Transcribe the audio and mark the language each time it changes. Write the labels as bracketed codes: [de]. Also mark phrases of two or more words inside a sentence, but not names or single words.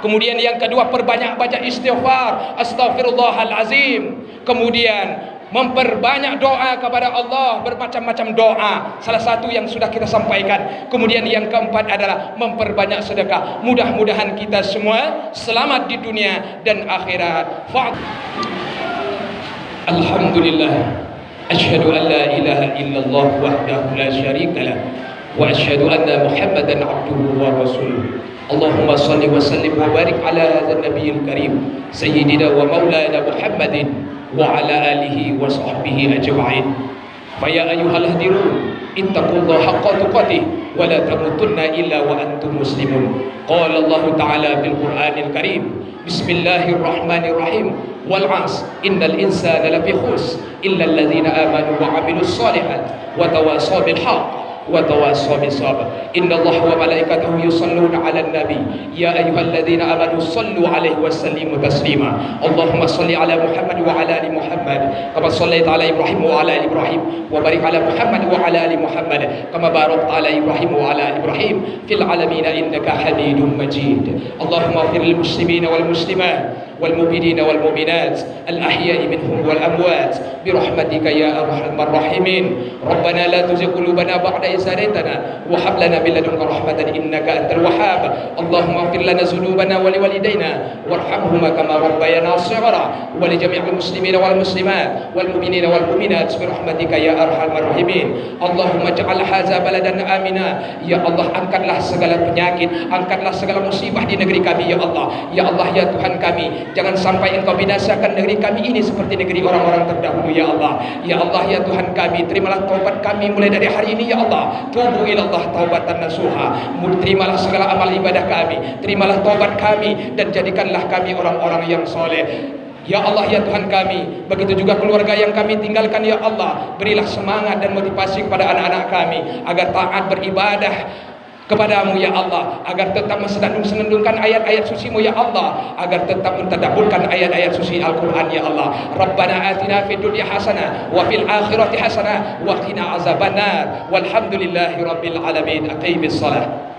[id] Kemudian yang kedua, perbanyak baca istighfar, astaghfirullahalazim. Kemudian memperbanyak doa kepada Allah, bermacam-macam doa. Salah satu yang sudah kita sampaikan. Kemudian yang keempat adalah memperbanyak sedekah. Mudah-mudahan kita semua selamat di dunia dan akhirat. Alhamdulillah. [ar] أشهد أن لا إله إلا الله وحده لا شريك له وأشهد أن محمدا عبده ورسوله. اللهم صل وسلم وبارك على هذا النبي الكريم سيدنا ومولانا محمد وعلى آله وصحبه أجمعين. فيا أيها الحاضرون اتقوا الله حق تقاته ولا تموتن إلا وأنتم مسلمون. قال الله تعالى بالقرآن الكريم بسم الله الرحمن الرحيم. والعصر إن الإنسان لفي خسر إلا الذين آمنوا وعملوا الصالحات وتواصوا بالحق وتواصوا بالصبر. إن الله وملائكته يصلون على النبي يا أيها الذين آمنوا صلوا عليه وسلموا تسليما. اللهم صل على محمد وعلى آل محمد كما صليت على إبراهيم وعلى آل إبراهيم وبارك على محمد وعلى آل محمد كما باركت على إبراهيم وعلى آل إبراهيم في العالمين إنك حميد مجيد. اللهم اغفر للمسلمين والمسلمات والمؤمنين والمؤمنات الأحياء منهم والأموات برحمتك يا أرحم الراحمين. ربنا لا تزغ قلوبنا بعد إذ هديتنا وهب لنا من لدنك رحمة إنك أنت الوهاب. اللهم اغفر لنا ذنوبنا ولوالدينا وارحمهما كما ربيانا صغارا ولجميع المسلمين والمسلمات والمؤمنين والمؤمنات برحمتك يا أرحم الراحمين. اللهم اجعل هذا بلدا آمنا. [id] Ya Allah, angkatlah segala penyakit, angkatlah segala musibah di negeri kami ya Allah. Ya Allah, ya Tuhan kami, jangan sampai Engkau binasakan negeri kami ini seperti negeri orang-orang terdahulu ya Allah. Ya Allah, ya Tuhan kami, terimalah taubat kami mulai dari hari ini ya Allah. [ar] توبوا إلى الله توبة نصوحا. [id] Terimalah segala amal ibadah kami, terimalah taubat kami, dan jadikanlah kami orang-orang yang soleh. Ya Allah, ya Tuhan kami, begitu juga keluarga yang kami tinggalkan ya Allah. Berilah semangat dan motivasi kepada anak-anak kami agar taat beribadah kepadamu ya Allah, agar tetap senandung-senandungkan ayat-ayat suci-Mu ya Allah, agar tetap mentadabburkan ayat-ayat suci Al-Quran ya Allah. [ar] ربنا آتنا في الدنيا حسنة وفي الآخرة حسنة وقنا عذاب النار. والحمد لله رب العالمين. أقم الصلاة.